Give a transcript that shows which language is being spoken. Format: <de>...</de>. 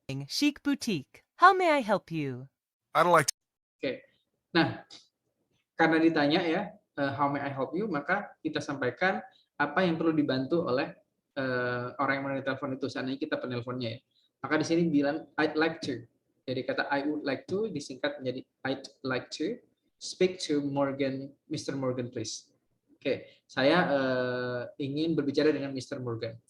<en>Chic Boutique. How may I help you? I'd like to...</en> <id>Oke. Nah, karena ditanya ya,</id> <en>how may I help you,</en> <id>maka kita sampaikan apa yang perlu dibantu oleh orang yang menerima telepon itu. Seandainya kita penelponnya ya. Maka di sini bilang</id> <en>I'd like to.</en> <id>Jadi kata</id> <en>I would like to</en> <id>disingkat menjadi</id> <en>I'd like to speak to Mr. Morgan, please.</en> <id>Oke, saya ingin berbicara dengan Mr. Morgan.</id>